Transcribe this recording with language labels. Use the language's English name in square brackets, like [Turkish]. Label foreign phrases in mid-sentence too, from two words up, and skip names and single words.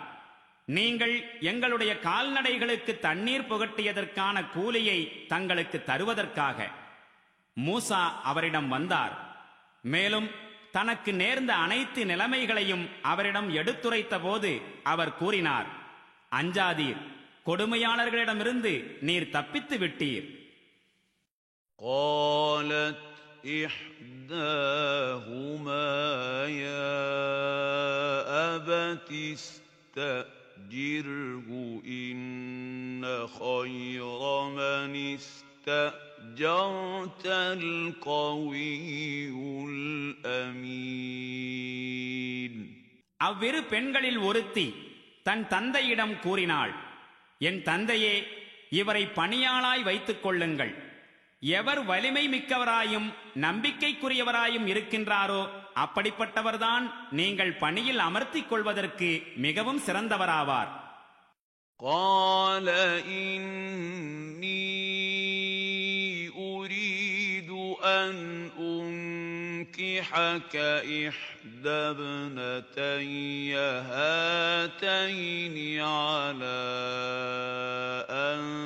[Tamil] நீங்கள் எங்களுடைய கால்நடைகளுக்கு தண்ணீர் புகட்டியதற்கான கூலியை தங்களுக்கு தருவதற்காக. மூசா அவரிடம் வந்தார். மேலும் தனக்கு நேர்ந்த அனைத்து நிலைமைகளையும் அவரிடம் எடுத்துரைத்த போது அவர் கூறினார், அஞ்சாதீர், கொடுமையாளர்களிடமிருந்து நீர் தப்பித்து விட்டீர். [Arabic] قالت إحداهما يا أبت استأجره إن خير من استأجرت القوي الأمين. [Tamil] அவ்விரு பெண்களில் ஒருத்தி தன் தந்தையிடம் கூறினாள், என் தந்தையே, இவரை பணியாளாய் வைத்துக் கொள்ளுங்கள். எவர் வலிமை மிக்கவராயும் நம்பிக்கைக்குரியவராயும் இருக்கின்றாரோ அப்படிப்பட்டவர்தான் நீங்கள் பணியில் அமர்த்திக் கொள்வதற்கு மிகவும் சிறந்தவராவார். [Arabic] قال إني أريد أن أنكحك إحدى ابنتي هاتين على أن